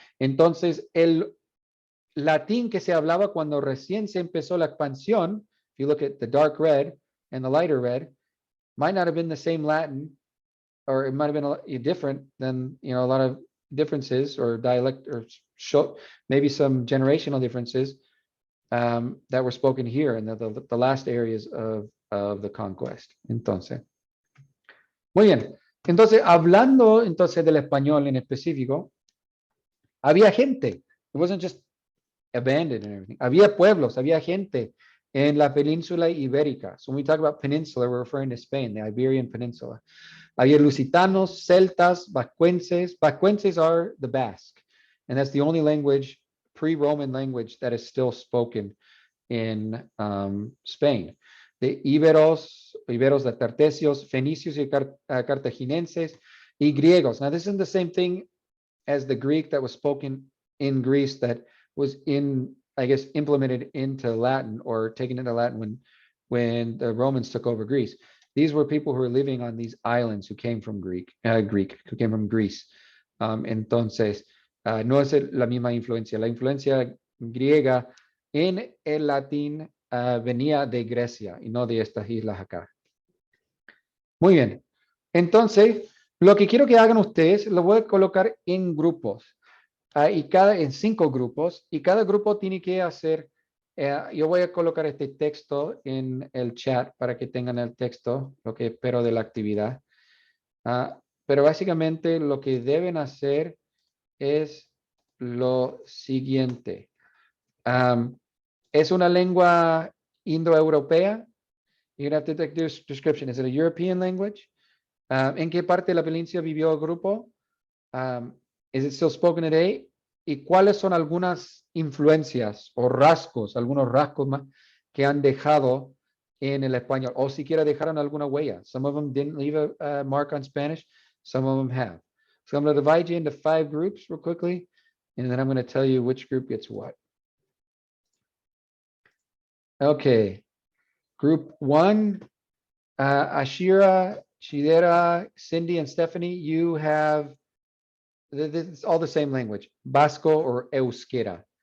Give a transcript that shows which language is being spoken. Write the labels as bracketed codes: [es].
[es] Entonces, el latín que se hablaba cuando recién se empezó la expansión, [en] if you look at the dark red and the lighter red, might not have been the same Latin, or it might have been different than, a lot of differences or dialect, or maybe some generational differences that were spoken here in the last areas of the conquest. [es] Entonces, muy bien. Entonces, hablando entonces del español en específico, había gente. [en] It wasn't just abandoned and everything. [es] Había pueblos, había gente en la península ibérica. [en] So when we talk about peninsula, we're referring to Spain, the Iberian Peninsula. [es] Había lusitanos, celtas, vascuences. [en] Vascuences are the Basque, and that's the only language, pre-Roman language, that is still spoken in Spain. [es] De Iberos de Tartesios, Fenicios y Cartaginenses, y griegos. [en] Now, this isn't the same thing as the Greek that was spoken in Greece that was implemented into Latin, or taken into Latin when the Romans took over Greece. These were people who were living on these islands who came from who came from Greece. [es] Entonces, no es la misma influencia. La influencia griega en el latín venía de Grecia y no de estas islas acá. Muy bien. Entonces, lo que quiero que hagan ustedes, lo voy a colocar en grupos, en 5 grupos, y cada grupo tiene que hacer, yo voy a colocar este texto en el chat para que tengan el texto, lo que espero de la actividad. Pero básicamente lo que deben hacer es lo siguiente. Es una lengua indoeuropea. [en] You're going to have to take this description. Is it a European language? [es] ¿En qué parte de la península vivió el grupo? [en] Is it still spoken today? [es] ¿Y cuáles son algunas influencias o rasgos, algunos rasgos más que han dejado en el español? O siquiera dejaron alguna huella. [en] Some of them didn't leave a mark on Spanish. Some of them have. So I'm going to divide you into 5 groups real quickly, and then I'm going to tell you which group gets what. Okay. Group 1, Ashira, Chidera, Cindy, and Stephanie, you have, it's all the same language, Basco or Euskera.